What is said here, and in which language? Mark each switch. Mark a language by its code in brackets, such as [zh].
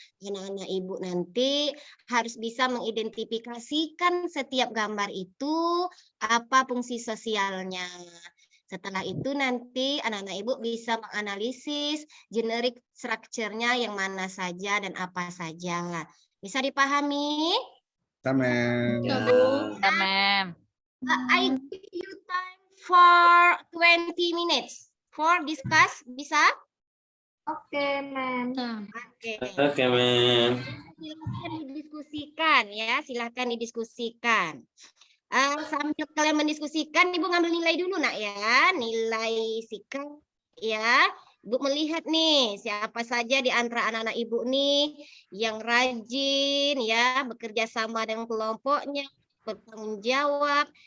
[id] Anak-anak Ibu nanti harus bisa mengidentifikasikan setiap gambar itu apa fungsi sosialnya. Setelah itu nanti anak-anak Ibu bisa menganalisis generik strukturnya yang mana saja dan apa saja. Bisa dipahami? Bisa, ma'am. Ya, ma'am. [en] I give you time for 20 minutes for discuss. [id] Bisa? Oke, ma'am. Oke. Oke, ma'am. Silahkan didiskusikan ya, silahkan didiskusikan. Sambil kalian mendiskusikan, Ibu ngambil nilai dulu nak ya, nilai sikap ya. Ibu melihat nih siapa saja di antara anak-anak Ibu nih yang rajin ya, bekerja sama dengan kelompoknya, bertanggung jawab.